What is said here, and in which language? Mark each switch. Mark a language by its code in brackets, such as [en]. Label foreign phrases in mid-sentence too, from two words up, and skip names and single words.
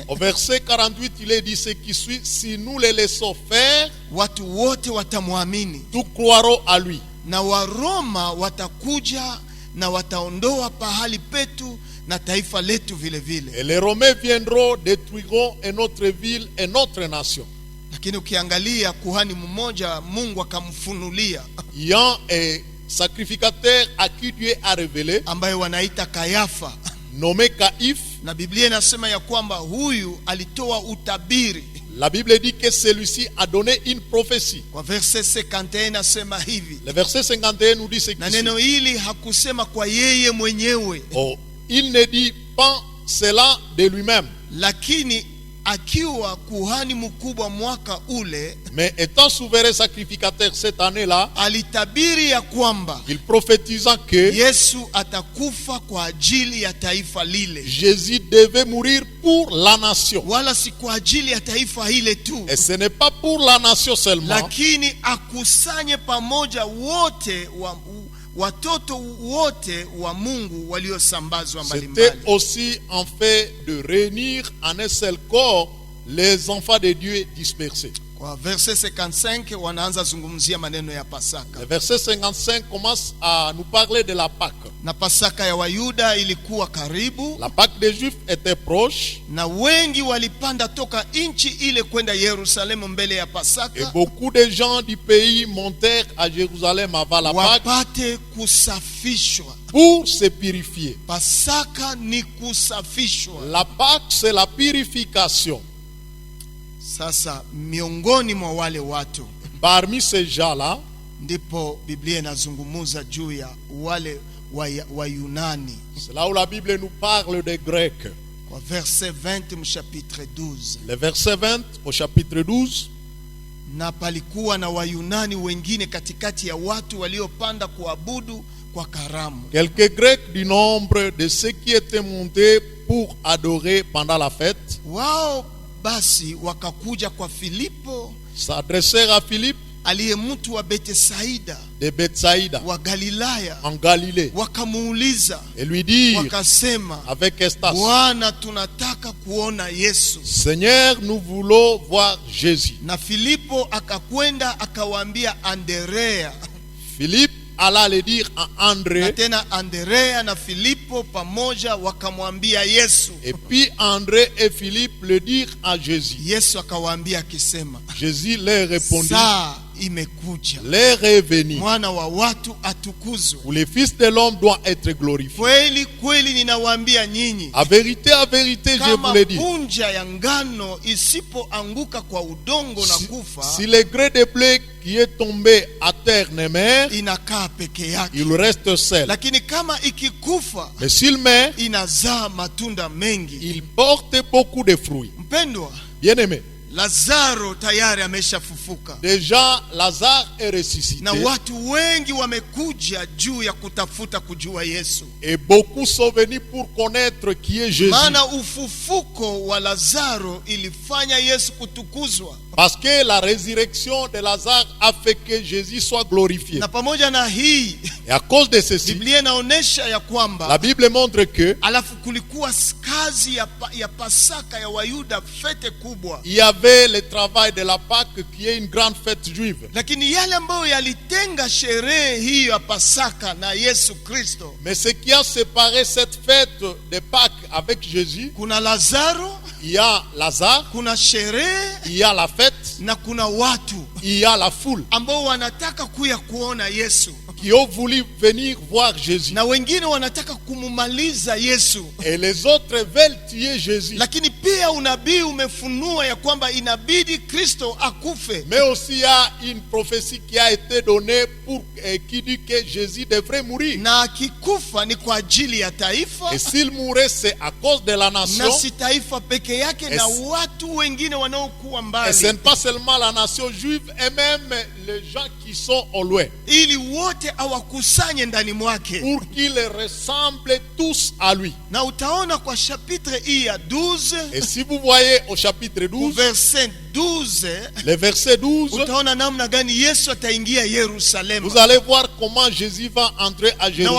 [fr] Au verset 48, il est dit ce qui suit: si nous les laissons faire, [sw] watu wote watamwamini, [fr] nous croirons à lui. [sw] na Waroma watakuja na wataondoa pahali petu na taifa letu vile vile. [fr] Et les Romains viendront, détruiront et notre ville et notre nation. [sw] Lakini ukiangalia kuhani mmoja Mungu akamfunulia, [fr] Il y a un sacrificateur à qui Dieu a révélé, [sw] ambaye wanaita Kayafa, [fr] nommé Caïphe. [sw] na Biblia inasema ya kwamba huyu alitoa utabiri. [fr] La Bible dit que celui-ci a donné une prophétie. [sw] Kwa verset 51 nasema hivi, [fr] Le verset 51 nous dit ce qui [sw] na [fr] suit. [sw] neno hili hakusema kwa yeye mwenyewe, [fr] Oh, il ne dit pas cela de lui-même, [sw] lakini akiwa kuhani mkubwa mwaka ule, [fr] mais étant souverain sacrificateur cette année-là, [sw] alitabiri ya kwamba [fr] il prophétisant que [sw] Yesu atakufa kwa ajili ya taifa lile, [fr] Jésus devait mourir pour la nation. [sw] wala si kwa ajili ya taifa hile tu, [fr] Et ce n'est pas pour la nation seulement, [sw] lakini akusanye pamoja wote watoto wote wa Mungu waliosambazwa [fr] c'était [sw] mbalimbali. [fr] aussi en fait de réunir en un seul corps les enfants de Dieu dispersés. [sw] Kwa verset 55 wanaanza zungumzia maneno ya Pasaka. [fr] Le verset 55 commence à nous parler de la Pâque. [sw] Na Pasaka ya Wayuda ilikuwa karibu, [fr] La Pâque des Juifs était proche, [sw] na wengi walipanda toka nchi ile kwenda Yerusalemu mbele ya [fr] et [sw] Pasaka, [fr] beaucoup de gens du pays montèrent à Jérusalem avant la Pâque [sw] wapate kusafishwa. [fr] pour se purifier. [sw] Pasaka ni kusafishwa. [fr] La Pâque, c'est la purification. [sw] Sasa miongoni mwa wale watu [fr] Parmi ces gens-là, [sw] ndipo Biblia inazungumuza juu ya wale wa Yunani. [fr] c'est là où la Bible nous parle des Grecs. [sw] Kwa verset 20 mchapitre 12, [fr] Le verset 20 au chapitre 12. [sw] na palikuwa na Wayunani wengine katikati ya watu waliopanda kuabudu kwa karamu. [fr] Quelques Grecs du nombre de ceux qui étaient montés pour adorer pendant la fête [sw] Wao basi wakakuja kwa Filipo [fr] s'adressèrent à Philippe [sw] aliye mtu wa Betsaida [fr] de Bethsaïda [sw] wa Galilaya, [fr] en Galilée [sw] wakamuuliza [fr] et lui dirent [sw] wakasema, [fr] avec Estas: [sw] Bwana, tunataka kuona Yesu. [fr] Seigneur, nous voulons voir Jésus. [sw] Na Filipo akakwenda akawaambia Andrea, [fr] Philippe alla le dire à [sw] na [fr] André, [sw] tena Andrea na Filipo pamoja wakamwambia Yesu. [fr] et puis André et Philippe le dirent à Jésus. [sw] Yesu akawaambia akisema, [fr] Jésus leur répondit: [sw] saa imekuja, [fr] l'heure est venue [sw] mwana wa watu atukuzwe. [fr] où le Fils de l'homme doit être glorifié. [sw] Kweli kweli ninawaambia nyinyi, [fr] À vérité, je vous [sw] kama [fr] le dis, [sw] punja ya ngano isipoanguka kwa udongo na kufa, [fr] si le gré de blé qui est tombé à terre ne meurt, [sw] inakaa peke yake, [fr] il reste seul. [sw] lakini kama ikikufa [fr] Mais s'il meurt, [sw] inazaa matunda mengi. [fr] il porte beaucoup de fruits. [sw] Mpendwa, [fr] Bien-aimé, [sw] Lazaro tayari ameshafufuka. [fr] Déjà, Lazare est ressuscité. [sw] Na watu wengi wamekuja juu ya kutafuta kujua Yesu. [fr] Et beaucoup sont venus pour connaître qui est Jésus. [sw] Maana ufufuko wa Lazaro ilifanya Yesu kutukuzwa. [fr] Parce que la résurrection de Lazare a fait que Jésus soit glorifié. [sw] Na pamoja na hii, [fr] Et à cause de ceci, [sw] Biblia inaonyesha ya kwamba [fr] la Bible montre que [sw] alafu kulikuwa kazi ya Pasaka ya Wayuda, fete kubwa. [fr] il y avait le travail de la Pâque qui est une grande fête juive. [sw] Lakini yale ambayo yalitenga sherehe hiyo ya Pasaka na Yesu Kristo, [fr] Mais ce qui a séparé cette fête de Pâques avec Jésus, [sw] kuna Lazaro, [fr] il y a Lazare, [sw] kuna sherehe, [fr] il y a la fête, [sw] na kuna watu [fr] il y a la foule [sw] ambao wanataka kuya kuona Yesu, [fr] qui ont voulu venir voir Jésus. [sw] na wengine wanataka kumumaliza Yesu. [fr] Et les autres veulent tuer Jésus. [sw] Lakini pia unabii umefunua ya kwamba inabidi Kristo akufe. [fr] Mais aussi il y a une prophétie qui a été donnée qui dit que Jésus devrait mourir. [sw] Na akikufa ni kwa ajili ya taifa, [fr] Et s'il mourait, c'est à cause de la nation. [sw] na si taifa peke yake, na watu wengine wanaokuwa [fr] Et ce [sw] mbali, [fr] n'est pas seulement la nation juive, et même les gens qui sont au loin. [sw] ili wote awakusanye ndani mwake. [fr] Pour qu'ils ressemblent tous à lui. [sw] Na utaona kwa chapitre hii ya 12, [fr] Et si vous voyez au chapitre 12, [sw] verset 12, [fr] le verset 12, [sw] utaona namna gani Yesu ataingia Yerusalemu. [fr] vous allez voir comment Jésus va entrer à [sw] Na [fr] Jérusalem.